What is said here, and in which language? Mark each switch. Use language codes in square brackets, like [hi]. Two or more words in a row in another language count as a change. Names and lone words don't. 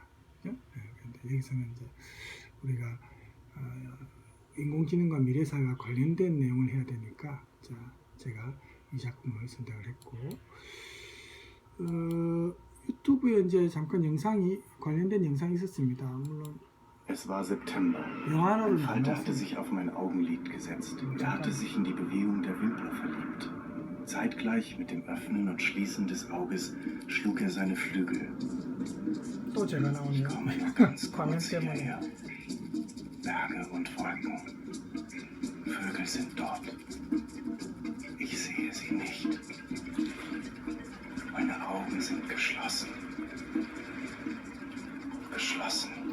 [ko] 그런데 여기서는 이제 우리가 인공지능과 미래사회와 관련된 내용을 해야 되니까 제가 이 작품을 선택을 했고 유튜브에 이제 잠깐 영상이 관련된 영상이 있었습니다. 물론 [de] Es war September. [ko] 영화를 [de] Ein Falter hatte [ko] 만났습니다. [de] sich auf mein Augenlid gesetzt. Er hatte sich in die Bewegung der Wimpler verliebt. Zeitgleich mit dem Öffnen und Schließen des Auges schlug er seine Flügel. [ko] 또 제가 [de] Ich [ko] 나오네요. [de] komme nur ganz [ko] 화면 [de] kurz [ko] 때문에. [de] hierher. Berge und Wolken. Vögel sind dort. Ich sehe sie nicht. Meine Augen sind geschlossen. Geschlossen.